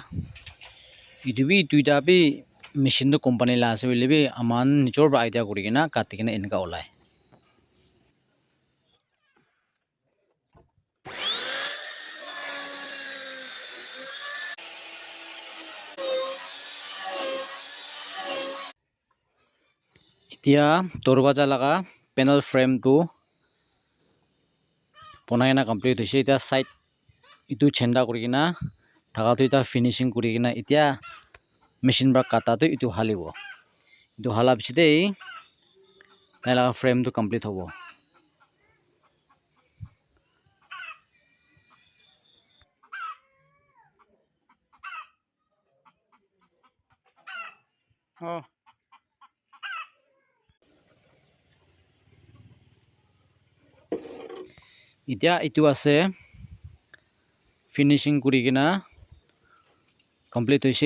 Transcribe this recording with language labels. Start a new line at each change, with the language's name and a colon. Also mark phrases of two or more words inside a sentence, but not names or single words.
Naga Pidgin: Itu bi tuita bi machine to company la ase hoile bi aman nijor pra idea kuri kina kati kina enika olai. Itia dorwaja laga
English: panel frame
Naga Pidgin: to bonai na complete hoise. Itia side itu chenda kuri kina thaka to ita finishing kuri kina itia machine pra kata to itu halibo. Itu hala bichite tai laga frame to complete hobo. Oh. Itia itu ase finishing kuri kina complete hoise.